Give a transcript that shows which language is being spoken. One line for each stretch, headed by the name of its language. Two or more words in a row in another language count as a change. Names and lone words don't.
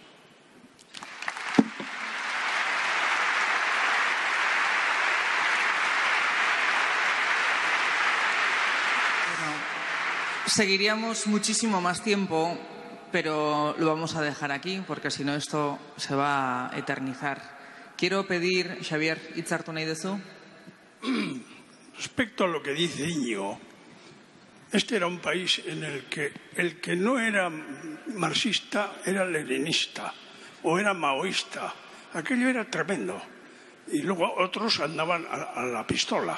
Spanish: Seguiríamos muchísimo más tiempo, pero lo vamos a dejar aquí porque si no esto se va a eternizar. Quiero pedir,
Basque: Xavier, hitz hartu nahi duzu?
Spanish: Respecto a lo que dice Íñigo, este era un país en el que no era marxista era leninista o era maoísta. Aquello era tremendo. Y luego otros andaban a la pistola.